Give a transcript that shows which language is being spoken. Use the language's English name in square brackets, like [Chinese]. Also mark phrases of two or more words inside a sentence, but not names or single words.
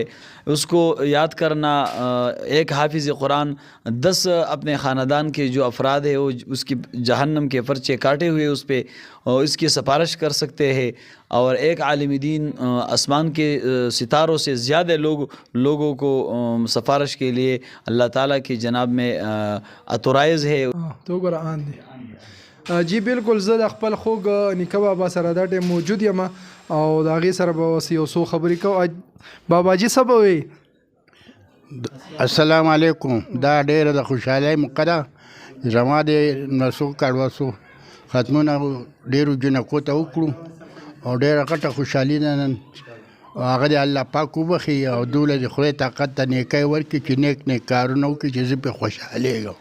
[Urdu] اس کو یاد کرنا، ایک حافظ قرآن 10 اپنے خاندان کے جو افراد ہیں وہ اس کی جہنم کے پرچے کاٹے ہوئے اس پہ اس کی سفارش کر سکتے ہیں، اور ایک عالم دین آسمان کے ستاروں سے زیادہ لوگوں کو سفارش کے لیے اللہ تعالیٰ کی جناب میں اتورائز ہے۔ تو قرآن دی جی بالکل، [Pashto] زه خپل خوږ نیکه بابا سره دا ټیم موجود یم، او د هغې سره به اوس یو څو خبرې کوو۔ باباجي څه به وایي؟ [Arabic] السلام علیکم۔ [Pashto] دا ډېره د خوشحالۍ موقع ده، زما د نسو کډوسو ختمونه ډېرو جنکو ته وکړو، او ډېره غټه خوشحالي ده نن، هغه د الله پاک وبخي او دوله د خدای طاقت ته نیکۍ ورکړي چې نیک کارونه وکړي چې زه پرې خوشحالېږم۔